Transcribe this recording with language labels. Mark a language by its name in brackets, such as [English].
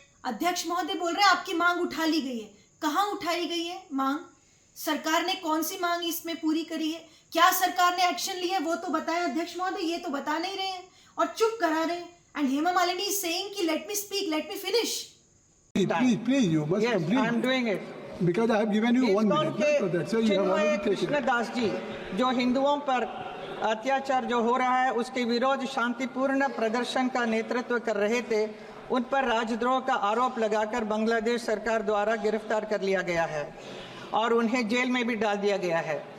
[Hindi] अध्यक्ष महोदय बोल रहे हैं आपकी मांग उठा ली गई है। कहाँ उठाई गई है मांग? सरकार ने कौन सी मांग इसमें पूरी करी है? क्या सरकार ने एक्शन लिया है वो तो बताएं अध्यक्ष महोदय। ये तो बता नहीं रहे हैं और चुप करा रहे हैं। [English] and Hema Malini is saying [Hindi] कि [English] Let me speak, let me finish. Please, you must Yes, complete. I am doing it. Because I have given you 1 minute. So that's why you have already taken it. [Hindi] Krishnadas जी जो हिंदुओं पर अत्याचार जो हो रहा है उसके विरोध शांतिपूर्ण प्रदर्शन का नेतृत्व कर रहे थे, उन पर राजद्रोह का आरोप लगाकर बांग्लादेश सरकार द्वारा गिरफ्तार कर लिया गया है और उन्हें जेल में भी डाल दिया गया है।